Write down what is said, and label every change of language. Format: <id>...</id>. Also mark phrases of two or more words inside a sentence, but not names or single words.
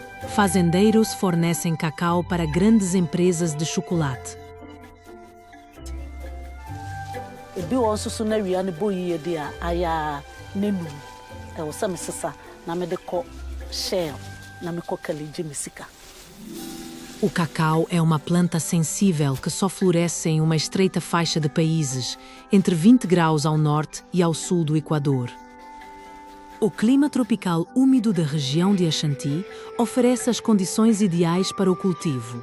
<pt>Fazendeiros fornecem cacau para grandes empresas de chocolate.</pt> <ak>Ebi wɔ nso so na wia ne bɔ yie de a ayɛ a memu ɛwɔ sɛ mesesa na mede kɔ shell na mekɔ kali gye me sika.</ak> <pt>O cacau é uma planta sensível que só floresce em uma estreita faixa de países, entre 20 graus ao norte e ao sul do Equador. O clima tropical úmido da região de Ashanti oferece as condições ideais para o cultivo.</pt>